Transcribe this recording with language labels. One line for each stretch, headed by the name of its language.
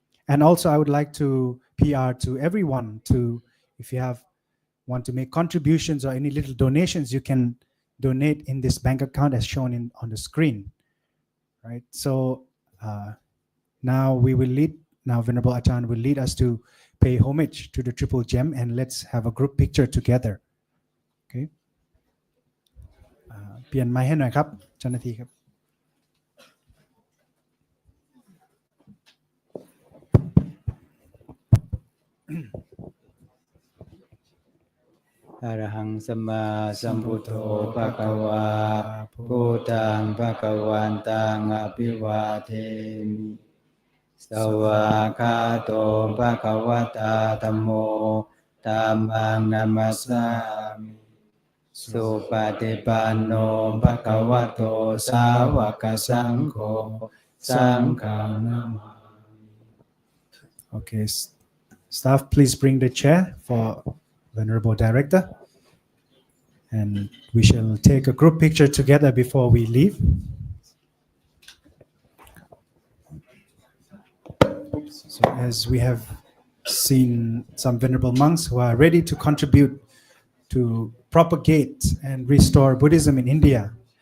English: And also I would like to PR to everyone if you want to make contributions or any little donations, you can donate in this bank account as shown on the screen, right? So now Venerable Ajahn will lead us to pay homage to the Triple Gem, and let's have a group picture together. Okay.
Thai: เปลี่ยนไมค์ให้หน่อยครับเจ้าหน้าที่ครับ
Pali: อะระหังสัมมาสัมพุทโธภะคะวาพุทธังภะคะวันตังอะภิวาเทมิสวากขาโตภะคะวะตาธัมโมธัมมังนัมมัสสามิสุปฏิปันโนภะคะวะโตสาวกสังโฆสังฆังนะมามิ
English: Okay, staff, please bring the chair for Venerable Director, and we shall take a group picture together before we leave. So as we have seen some Venerable monks who are ready to contribute to propagate and restore Buddhism in India.